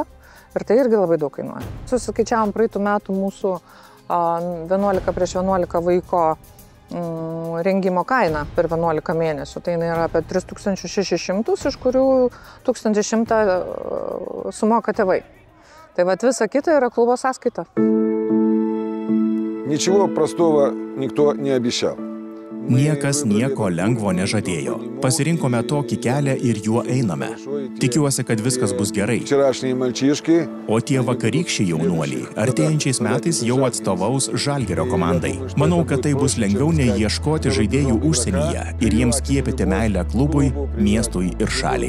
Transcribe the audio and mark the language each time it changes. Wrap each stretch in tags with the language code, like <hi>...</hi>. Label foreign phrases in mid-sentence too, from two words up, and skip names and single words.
<lt>Ir tai irgi labai daug kainuoja. Susiskaičiavom praeitų metų mūsų 11 prieš 11 vaiko rengimo kaina per 11 mėnesių. Tai yra apie 3600, iš kurių 1100 sumoka tėvai. Tai visa kita yra klubo sąskaita.</lt> <ru>Ничего простого никто не обещал.</ru> <lt>Niekas nieko lengvo nežadėjo. Pasirinkome tokį kelią ir juo einame. Tikiuosi, kad viskas bus gerai. O tie vakarykščiai jaunuoliai artėjančiais metais jau atstovaus Žalgirio komandai. Manau, kad tai bus lengviau nei ieškoti žaidėjų užsienyje ir jiems skiepyti meilę klubui, miestui ir šaliai.</lt>